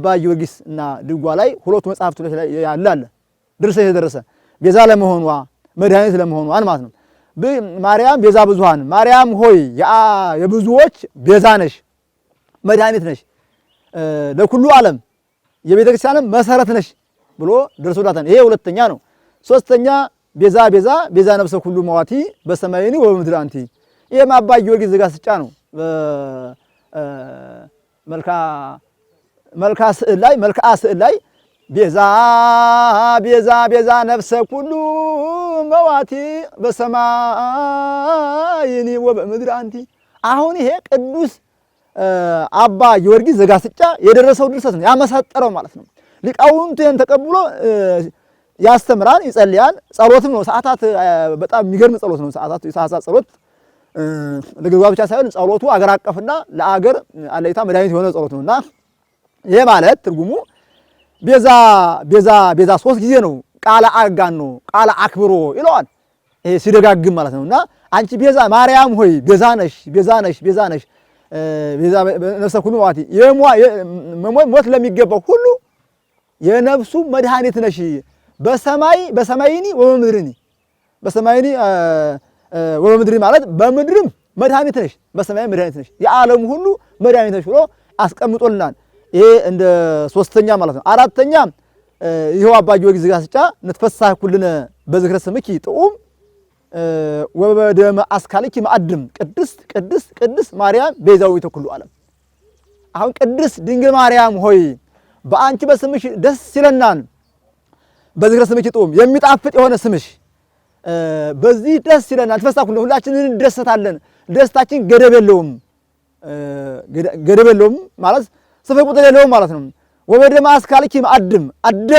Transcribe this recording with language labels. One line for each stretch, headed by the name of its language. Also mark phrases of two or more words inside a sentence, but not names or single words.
Amharic: ጊዮርጊስ እና ድጓ ላይ ሁለቱ መጽሐፍት ላይ ያለ አለ ድርሰት የደረሰ ቤዛ ለመሆኗ መድኃኒት ለመሆኗ ማለት ነው።
Geez: ማርያም ቤዛ ብዙኃን
Amharic: ማርያም ሆይ የብዙዎች ቤዛ ነሽ፣ መድኃኒት ነሽ፣
Geez: ለኩሉ ዓለም
Amharic: የቤተክርስቲያንም መሰረት ነሽ ብሎ ደርሶላታል። ይሄ ሁለተኛ ነው። ሶስተኛ
Geez: ቤዛ ቤዛ ቤዛ ነፍሰ ኩሉ መዋቲ በሰማይኒ ወበምድር አንቲ።
Amharic: ይሄም አባ ጊዮርጊስ ዘጋስጫ ነው። መልካ ስዕል ላይ
Geez: ቤዛ ቤዛ ቤዛ ነፍሰ ኩሉ መዋቲ በሰማይኒ ወበምድር አንቲ።
Amharic: አሁን ይሄ ቅዱስ አባ ጊዮርጊስ ዘጋስጫ የደረሰው ድርሰት ነው፣ ያመሳጠረው ማለት ነው። ሊቃውንቱ ይሄን ተቀብሎ ያስተምራል፣ ይጸልያል። ጸሎትም ነው። ሰዓታት በጣም የሚገርም ጸሎት ነው። ሰዓታት ጸሎት ለግብጓ ብቻ ሳይሆን ጸሎቱ አገር አቀፍና ለአገር አለይታ መድኃኒት የሆነ ጸሎት ነውና ይሄ ማለት ትርጉሙ ቤዛ ቤዛ ቤዛ 3 ጊዜ ነው።
Geez: ቃለ አጋኖ ቃለ አክብሮ
Amharic: ይለዋል። ይሄ ሲደጋግም ማለት ነውና አንቺ ቤዛ ማርያም ሆይ ቤዛ ነሽ፣ ቤዛ ነሽ፣ ቤዛ ነሽ፣
Geez: ቤዛ ነፍሰ ኩሉ መዋቲ
Amharic: ሞት ለሚገባው ሁሉ የነፍሱ መድኃኒት ነሽ።
Geez: በሰማይኒ ወበምድርኒ በሰማይኒ ወበምድሪ
Amharic: ማለት በምድርም መድኃኒት ነሽ፣ በሰማይም መድኃኒት ነሽ፣ የዓለም ሁሉ መድኃኒት ነሽ ብሎ አስቀምጦልናል። ይሄ እንደ ሶስተኛ ማለት ነው። አራተኛ ይኸው አባ ጊዮርጊስ ዘጋስጫ
Geez: ንትፈሳህ ኩልነ በዝክረ ስምኪ ጥዑም ወበደመ አስካልኪ ማዕድም ቅድስት ቅድስት ቅድስት ማርያም ቤዛዊተ ኩሉ ዓለም።
Amharic: አሁን ቅድስት ድንግል ማርያም ሆይ በአንቺ በስምሽ ደስ ይለናል።
Geez: በዝክረ ስምኪ ጥዑም
Amharic: የሚጣፍጥ የሆነ ስምሽ በዚህ ደስ ይለናል።
Geez: ንትፈሳህ ኩልነ
Amharic: ሁላችንን እንደሰታለን። ደስታችን ገደብ የለውም። ገደብ የለውም ማለት ስፍር ቁጥር የለውም ማለት ነው።
Geez: ወበደመ አስካልኪ ማዕድም
Amharic: አደመ